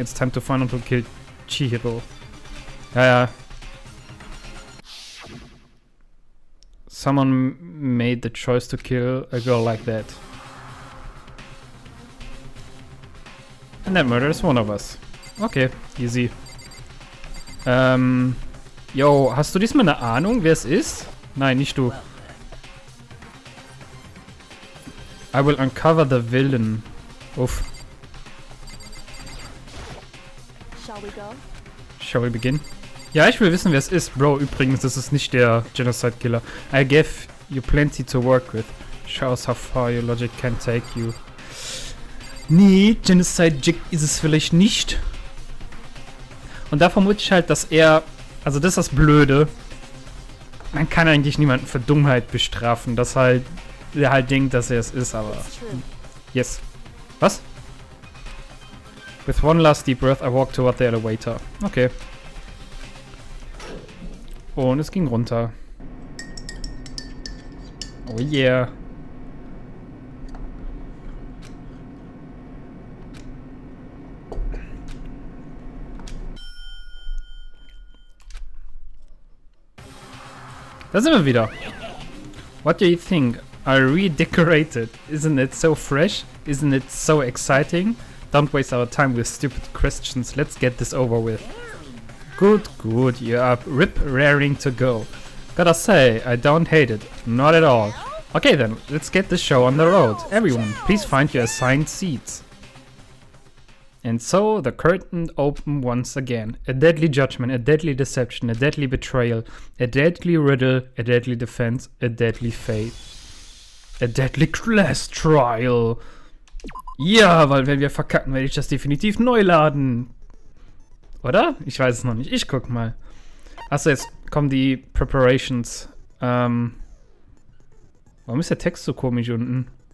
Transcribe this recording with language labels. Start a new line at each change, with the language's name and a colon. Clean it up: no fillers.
English: It's time to find out who killed Chihiro. Ja. Someone made the choice to kill a girl like that. And that murder is one of us. Okay, easy.
German: Yo, hast du diesmal eine Ahnung, wer es ist? Nein, nicht du.
English: I will uncover the villain. Uff. Shall we begin?
German: Ja, ich will wissen, wer es ist. Bro, übrigens, das ist nicht der Genocide-Killer.
English: I gave you plenty to work with. Shows how far your logic can take you.
German: Nee, Genocide-Jig ist es vielleicht nicht. Und da vermute ich halt, dass er... Also das ist das Blöde. Man kann eigentlich niemanden für Dummheit bestrafen, dass halt... Der halt denkt, dass er es ist, aber...
English: Yes. Was? With one last deep breath, I walked toward the elevator. Okay.
German: Und es ging runter.
English: Oh yeah.
German: Da sind wir wieder.
English: What do you think? I redecorated. Isn't it so fresh? Isn't it so exciting? Don't waste our time with stupid questions. Let's get this over with. Good, you're up. Rip raring to go. Gotta say, I don't hate it. Not at all. Okay then, let's get the show on the road. Everyone, please find your assigned seats. And so the curtain opened once again. A deadly judgment, a deadly deception, a deadly betrayal, a deadly riddle, a deadly defense, a deadly fate. A deadly class trial.
German: Ja, weil wenn wir verkacken, werde ich das definitiv neu laden. Oder? Ich weiß es noch nicht. Ich guck mal. Achso, jetzt kommen die Preparations. Warum ist der Text so komisch unten?